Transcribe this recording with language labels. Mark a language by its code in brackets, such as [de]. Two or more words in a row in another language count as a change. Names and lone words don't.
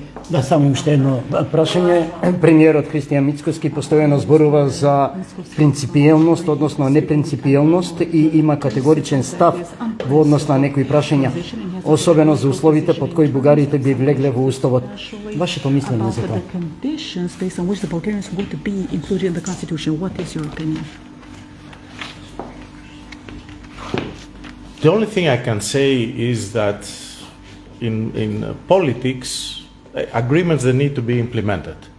[mk] Да, само уште едно прашање. Премиерот Христијан Мицкоски постојано зборува за принципиелност, односно непринципиелност и има категоричен став во однос на некои прашања, особено за условите под кои бугарите би влегле во уставот. Вашето мислење за тоа? [en] The conditions based on which the Bulgarians would be included in the constitution. What is your opinion? The only thing I can say is that in politics, agreements that need to be implemented.